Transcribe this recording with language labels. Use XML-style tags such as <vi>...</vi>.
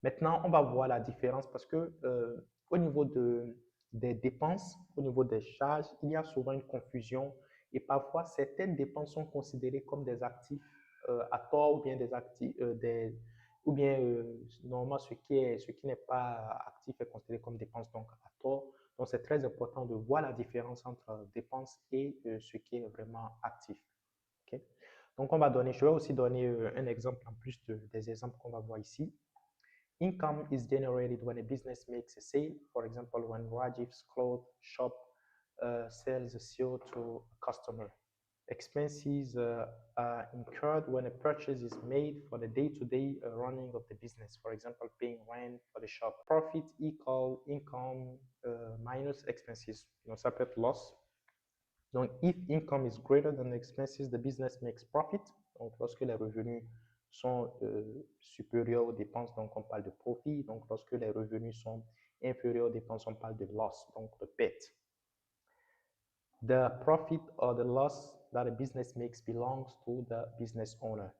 <fr>Maintenant, on va voir la différence parce que au niveau des dépenses, au niveau des charges, il y a souvent une confusion et parfois certaines dépenses sont considérées comme des actifs à tort ou bien des actifs, ou bien normalement ce qui n'est pas actif est considéré comme dépense donc à tort. Donc c'est très important de voir la différence entre dépenses et ce qui est vraiment actif. Okay? Donc je vais aussi donner un exemple en plus des exemples qu'on va voir ici.</fr> <en>Income is generated when a business makes a sale. For example, when Rajiv's cloth shop sells a CO to a customer. Expenses are incurred when a purchase is made for the day-to-day running of the business. For example, paying rent for the shop. Profit equal income minus expenses.</en> <fr>Ça peut être loss.</fr> <en>Donc, if income is greater than expenses, the business makes profit.</en> <fr>Donc, lorsque les revenus sont supérieurs aux dépenses, donc on parle de profit. Donc, lorsque les revenus sont inférieurs aux dépenses, on parle de loss, donc de perte.</fr> <en>The profit or the loss that a business makes belongs to the business owner.</en>